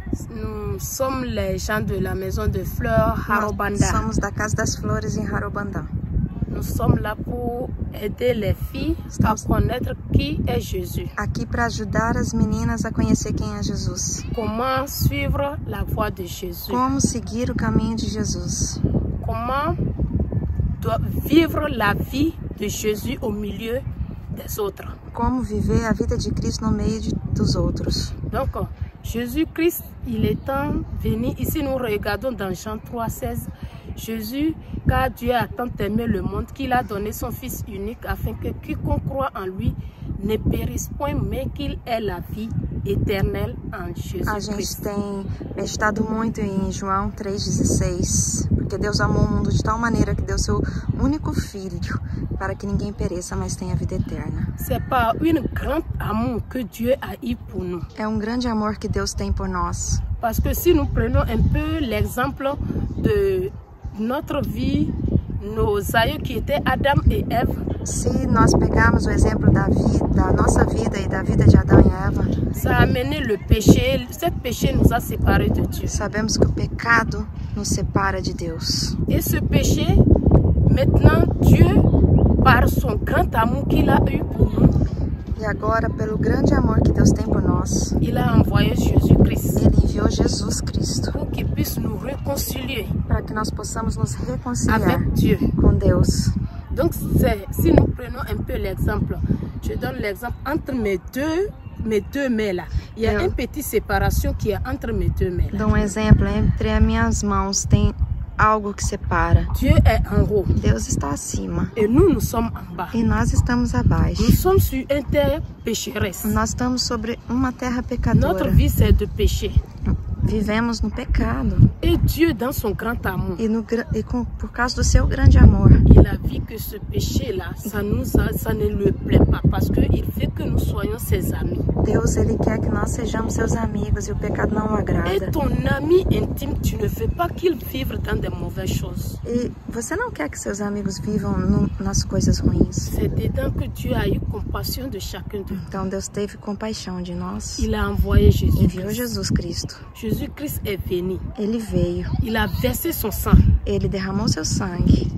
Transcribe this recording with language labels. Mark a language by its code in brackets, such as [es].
[fr] Nous sommes les gens de la maison de fleurs Harobanda. [pt] Nós somos da Casa das Flores em Harobanda. [fr] Nous sommes là pour aider les filles à connaître qui est Jésus. [pt] Aqui para ajudar as meninas a conhecer quem é Jesus. [fr] Comment suivre la voie de Jésus. [pt] Como seguir o caminho de Jesus. [fr] Comment vivre la vie de Jésus au milieu des autres. [pt] Como viver a vida de Cristo no meio dos outros. [fr] Donc, Jésus-Christ, il est temps venu. Ici, nous regardons dans Jean 3,16. Jésus, car Dieu a tant aimé le monde qu'il a donné son Fils unique afin que quiconque croit en lui ne périsse point, mais qu'il ait la vie éternelle en Jesus [pt] A gente Cristo. tem meditado muito em João 3,16, porque Deus amou o mundo de tal maneira que deu seu único Filho, para que ninguém pereça, mas tenha vida eterna. [fr] C'est par un grand amour que Dieu a eu pour nous. [pt] É um grande amor que Deus tem por nós. [fr] Parce que si nous prenons un peu l'exemple de notre vie, nos aïeux qui étaient Adam et Ève, [pt] Se nós pegarmos o exemplo da nossa vida e da vida de Adão e Eva, [fr] ça a amené le péché. Ce péché nous a séparés de Dieu. [pt] sabemos que o pecado nos separa de Deus. [fr] Et ce péché, maintenant, Dieu, par son grand amour qu'il a eu pour nous, [pt] E agora, pelo grande amor que Deus tem por nós, [fr] il a envoyé Jésus-Christ [pt] Ele enviou Jesus Cristo [fr] pour qu'il puisse nous réconcilier [pt] para que nós possamos nos reconciliar [fr] avec Dieu. [pt] com Deus. [fr] Donc, si nous prenons un peu l'exemple, je donne l'exemple entre mes deux mains là. Il y a une petite séparation qui est entre mes deux mains là. [pt] Dou um exemplo, entre as minhas mãos tem algo que separa. [fr] Dieu est en haut [pt] Deus está acima [fr] et nous sommes en bas. [pt] e nós estamos abaixo. [fr] Nous sommes sur une terre pécheresse. [pt] Nós estamos sobre uma terra [fr] Notre [pt] pecadora. [fr] vie, c'est de péché. [pt] Vivemos no pecado. [fr] Et Dieu, dans son grand amour, [pt] Por causa do seu grande amor, [fr] il a vu que ce péché-là, ça ne lui plaît pas parce qu'il veut que nous soyons ses amis. [pt] Deus ele quer que nós sejamos seus amigos e o pecado não o [fr] Et [pt] agrada. [fr] ton ami intime, tu ne veux pas qu'il vive dans des mauvaises choses. [pt] E você não quer que seus amigos vivam nas coisas ruins. [fr] C'est dedans que Dieu a eu compassion de chacun d'eux. [pt] Então Deus teve compaixão de nós. [fr] Il a envoyé Jésus. [pt] Enviou Jesus Cristo. [fr] Jésus-Christ est venu. [pt] Ele veio. [fr] Il a versé son sang [pt] Ele derramou seu sangue.